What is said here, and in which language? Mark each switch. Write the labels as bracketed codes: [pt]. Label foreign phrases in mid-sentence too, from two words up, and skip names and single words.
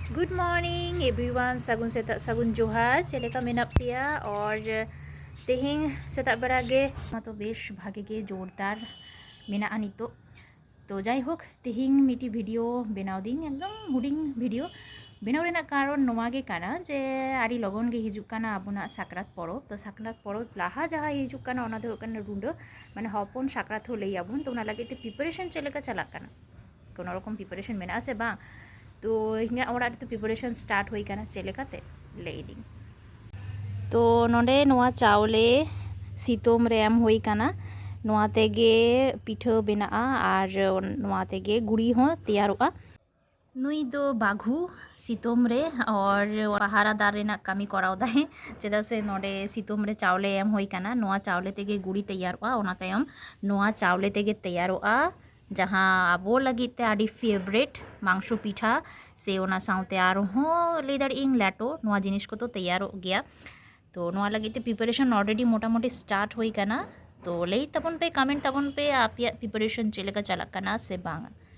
[en] good morning everyone [sat] सगुन सेता सगुन जोहार चलेका मेना पिया और तेहिंग सेता बेड़ा गे तो बेश भागे गे जोरदार मेना नितो तो जाई होक तेहिंग मिटी वीडियो बनाव दिन एकदम हुडिंग वीडियो बनाव रेना कारण नोवा गे काना जे आड़ी लगन गे हिजुक काना आबुना साकरात परब तो साकरात परब लाहा जहाँ हिजुक काना ओना दो काना रुंडो माने हपन साकरात हो लई आबुन तो ओना लागे ते प्रिपारेशन चलेका चला काना कोनो रकम प्रिपारेशन मेना से बा तो हिंगा ओड़ा तो [en] preparation start [sat] हुई काना चलेकाते लईदी तो नोंडे नोआ चावले सीतोम रे एम हुई काना नोआ तेगे पिठा बेनाआ आर नोआ तेगे गुड़ी हो तैयारोगा नुई दो बाघु सीतोम रे और पहारा दार रेना कामी कराव दाहे चेदा से नोडे सीतोम रे चावले एम हुई काना नोआ चावले तेगे गुड़ी तैयारोगा ओना तायम नोआ चावले तेगे तैयारोगा जहाँ आबो लगिते आड़ी फेवरेट मांसो पिठा से ओना साउते आरहों लई दाड़ियां लेटो नोआ जिनिस को तो [hi] तैयार हो गया [sat] तो नोआ लगिते [en] preparation already [sat] मोटामोटी स्टार्ट हुई काना तो लई तबन पे कमेंट तबन पे आप प्रिपारेशन चलेका चला काना से बांग।